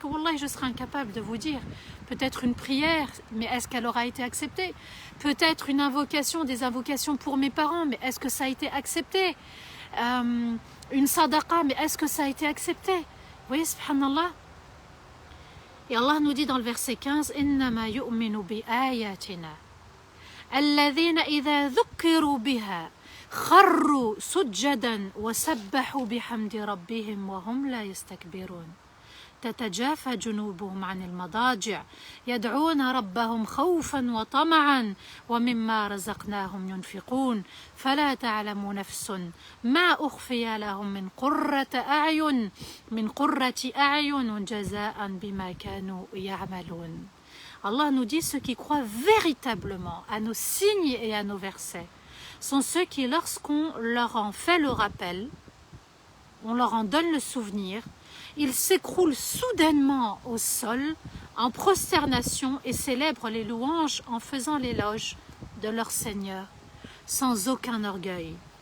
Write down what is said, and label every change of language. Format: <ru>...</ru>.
<fr>Wallah, je serai incapable de vous dire. Peut-être une prière, mais est-ce qu'elle aura été acceptée? Peut-être une invocation, des invocations pour mes parents, mais est-ce que ça a été accepté? Une sadaqa, mais est-ce que ça a été accepté? Vous voyez, subhanallah. Et Allah nous dit dans le verset 15</fr> <ar>إِنَّمَا يُؤْمِنُ بِآيَاتِنَا الَّذِينَ إِذَا ذُكِّرُوا بِهَا خروا سجدا وسبحوا بحمد ربهم وهم لا يستكبرون تتجافى جنوبهم عن المضاجع يدعون ربهم خوفا وطمعا ومما رزقناهم ينفقون فلا تعلم نفس ما أخفي لهم من قرة أعين جزاء بما كانوا يعملون.</ar> <fr>Allah nous dit ceux qui croient véritablement à nos signes et à nos versets sont ceux qui, lorsqu'on leur en fait le rappel, on leur en donne le souvenir, ils s'écroulent soudainement au sol en prosternation et célèbrent les louanges en faisant l'éloge de leur Seigneur, sans aucun orgueil.</fr>